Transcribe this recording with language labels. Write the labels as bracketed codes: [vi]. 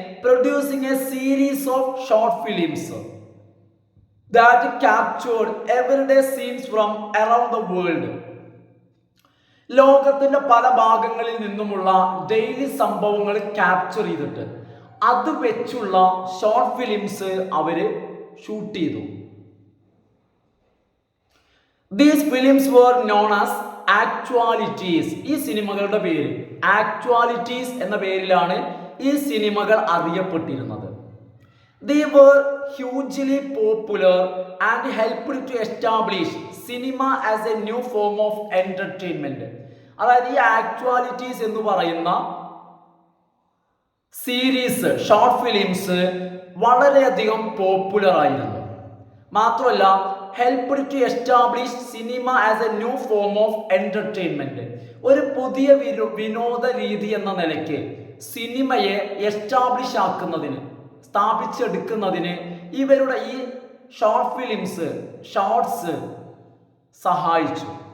[en] Producing a series of short films that captured everyday scenes from around the world. [ml] ലോകത്തിന്റെ പല ഭാഗങ്ങളിൽ നിന്നുമുള്ള daily സംഭവങ്ങൾ ക്യാപ്ചർ ചെയ്തിട്ട് അത് വെച്ചുള്ള ഷോർട്ട് ഫിലിംസ് അവര് ഷൂട്ട് ചെയ്തു. [en] These films were known as actualities. [ml] ഈ സിനിമകളുടെ പേര് ആക്ച്വാലിറ്റീസ് എന്ന പേരിലാണ് ഈ സിനിമകൾ അറിയപ്പെട്ടിരുന്നത്. [en] They were hugely popular and helped to establish cinema as a new form of entertainment. [ml] അതായത് ഈ ആക്ച്വാലിറ്റീസ് എന്ന് പറയുന്ന സീരീസ് ഷോർട്ട് ഫിലിംസ് വളരെയധികം പോപ്പുലർ ആയിരുന്നു. മാത്രമല്ല [en] helped to establish cinema as a new form of entertainment. [ml] ഒരു പുതിയ വിനോദ രീതി എന്ന നിലയ്ക്ക് സിനിമയെ എസ്റ്റാബ്ലിഷ് ആക്കുന്നതിന്, സ്ഥാപിച്ചെടുക്കുന്നതിന് ഇവരുടെ ഈ ഷോർട്ട് ഫിലിംസ്, ഷോർട്സ് സഹായിച്ചു.